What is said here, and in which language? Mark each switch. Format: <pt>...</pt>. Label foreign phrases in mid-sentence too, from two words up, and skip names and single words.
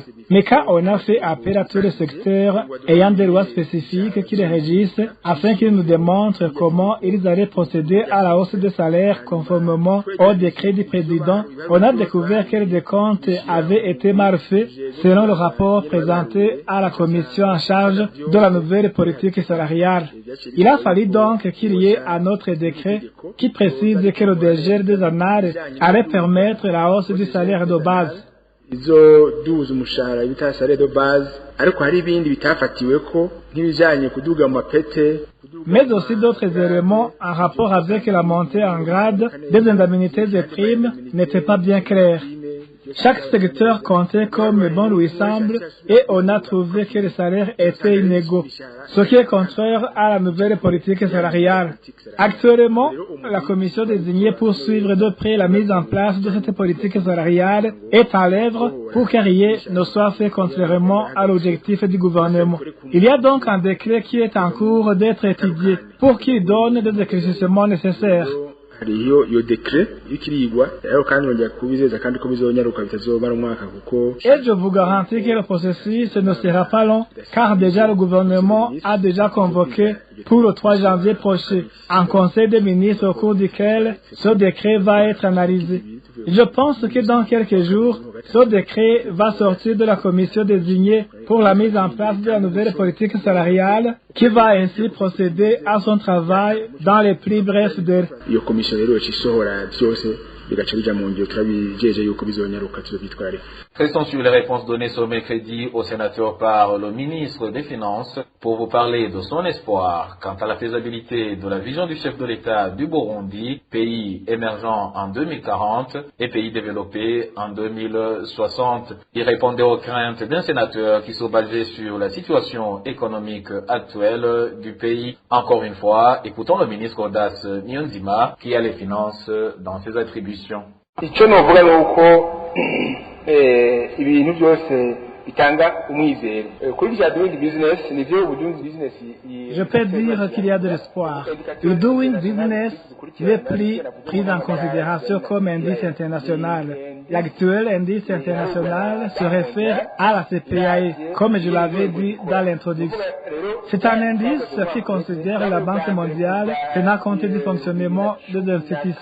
<fr>Mais quand on a fait appel à tous les secteurs ayant des lois spécifiques qui les régissent afin qu'ils nous démontrent comment ils allaient procéder à la hausse des salaires conformément au décret du président, on a découvert que le décompte avait été mal fait selon le rapport présenté à la commission en charge de la nouvelle politique salariale. Il a fallu donc qu'il y ait un autre décret qui précise que le dégel des annales allait permettre la hausse du salaire de base.</fr> <rn>izoduza umushahara bita</rn> <fr>salaire de base</fr> <rn>ariko hari ibindi bitafatiweko nk'ibijanye kuduga mu mapete</rn> <fr>mais aussi d'autres éléments en rapport avec la montée en grade des indemnités et primes n'étaient pas bien clairs. Chaque secteur comptait comme bon lui semble et on a trouvé que les salaires étaient inégaux, ce qui est contraire à la nouvelle politique salariale. Actuellement, la commission désignée pour suivre de près la mise en place de cette politique salariale est à l'œuvre pour que rien ne soit fait contrairement à l'objectif du gouvernement. Il y a donc un décret qui est en cours d'être étudié pour qu'il donne des éclaircissements nécessaires.</fr> <rn>iyo décret ikirigwa rero kandi nongera kubizeza kandi ko bizonyaruka bitazobara umwaka kuko</rn> <fr>et je vous garantis que le processus ne sera pas long car déjà le gouvernement a déjà convoqué pour le 3 janvier prochain un conseil des ministres au cours duquel ce décret va être analysé. Je pense que dans quelques jours, ce décret va sortir de la commission désignée pour la mise en place de la nouvelle politique salariale qui va ainsi procéder à son travail dans les plus brefs délais.</fr> <rn>Iyo commission rero isohora byose bigaca bija mu ngiro turabijeje yuko bizonyaruka tuzobitware.</rn> <fr>Restons sur les réponses données ce mercredi au sénateur par le ministre des Finances pour vous parler de son espoir quant à la faisabilité de la vision du chef de l'État du Burundi, pays émergent en 2040 et pays développé en 2060. Il répondait aux craintes d'un sénateur qui se basait sur la situation économique actuelle du pays. Encore une fois, écoutons le ministre Audace Niyonzima qui a les finances dans ses attributions.</fr> <rn>Ibintu byose bitanga umwizero kuri bya</rn> <en>doing business</en> <rn>nivyo</rn> <en>doing business.</en> <fr>Je peux dire qu'il y a de l'espoir. Le doing business n'est plus pris en considération comme indice international. L'actuel indice international se réfère à la CPAE, comme je l'avais dit dans l'introduction. C'est un indice qui considère la Banque mondiale tenant compte du fonctionnement des institutions.</fr>